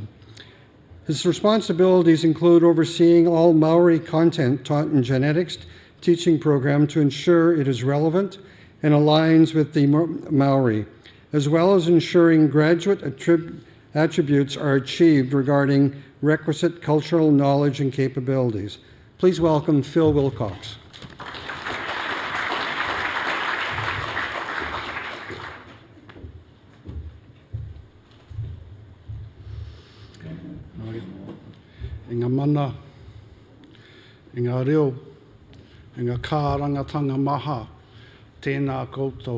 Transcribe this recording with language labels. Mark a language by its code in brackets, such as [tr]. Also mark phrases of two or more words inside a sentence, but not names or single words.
[en] His responsibilities include overseeing all Maori content taught in genetics teaching program to ensure it is relevant and aligns with the Maori, as well as ensuring graduate attributes are achieved regarding requisite cultural knowledge and capabilities. Please welcome Phil Wilcox. [mi] Ngā mana, ngā reo, ngā kārangatanga maha, tēnā koutou.